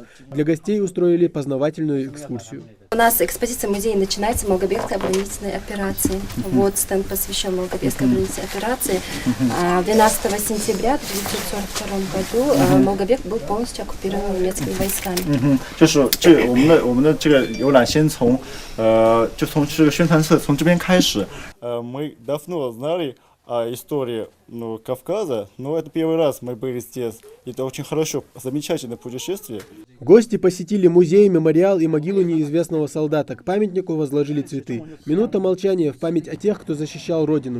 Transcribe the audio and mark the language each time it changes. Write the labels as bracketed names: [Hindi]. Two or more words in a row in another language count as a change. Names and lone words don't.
[Russian] Для гостей устроили познавательную экскурсию. У нас экспозиция музея начинается Малгобекской оборонительной операции. Вот стенд посвящен Малгобекской оборонительной операции. 12 сентября 1942 году Малгобек был полностью оккупирован немецкими войсками. [Chinese] 就是我们的这个游览先从就从这个宣传册从这边开始。 [Russian] Мы давно знали истории Кавказа, но это первый раз мы были здесь. Это очень хорошо, замечательное путешествие. Гости посетили музей, мемориал и могилу неизвестного солдата. К памятнику возложили цветы. Минута молчания в память о тех, кто защищал Родину.